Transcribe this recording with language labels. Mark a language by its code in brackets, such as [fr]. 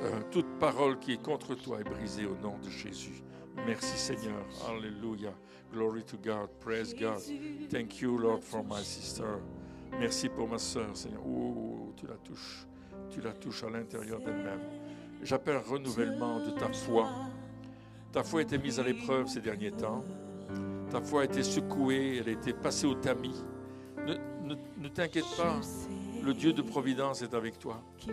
[fr] Toute parole qui est contre toi est brisée au nom de Jésus. Merci Seigneur. [en] Alléluia. Glory to God. Praise God. Thank you, Lord, for my sister. [fr] Merci pour ma sœur, Seigneur. Oh, tu la touches. Tu la touches à l'intérieur d'elle-même. J'appelle un renouvellement de ta foi. Ta foi a été mise à l'épreuve ces derniers temps. Ta foi a été secouée, elle a été passée au tamis. Ne t'inquiète pas, le Dieu de providence est avec toi.